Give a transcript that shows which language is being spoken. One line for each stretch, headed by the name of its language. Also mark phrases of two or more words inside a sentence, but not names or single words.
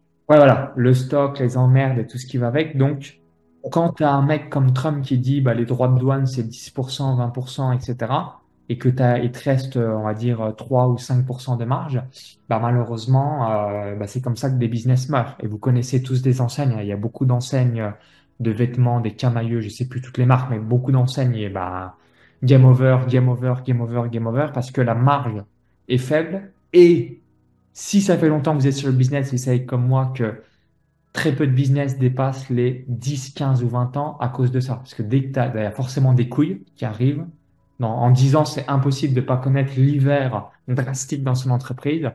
French: Ouais, voilà, le stock, les emmerdes et tout ce qui va avec. Donc, quand tu as un mec comme Trump qui dit bah, les droits de douane, c'est 10%, 20%, etc., et que il te reste, on va dire, 3 ou 5% de marge, bah, malheureusement, bah, c'est comme ça que des business meurent. Et vous connaissez tous des enseignes, hein. Il y a beaucoup d'enseignes de vêtements, des camailleux, je sais plus toutes les marques, mais beaucoup d'enseignes, et bah,
English: game over, game over, game over, game over,
French: parce que la marge est faible et si ça fait longtemps que vous êtes sur le business, vous savez comme moi que très peu de business dépassent les 10, 15 ou 20 ans à cause de ça. Parce que dès que tu as, il y a forcément des couilles qui arrivent. En 10 ans, c'est impossible de ne pas connaître l'hiver drastique dans son entreprise.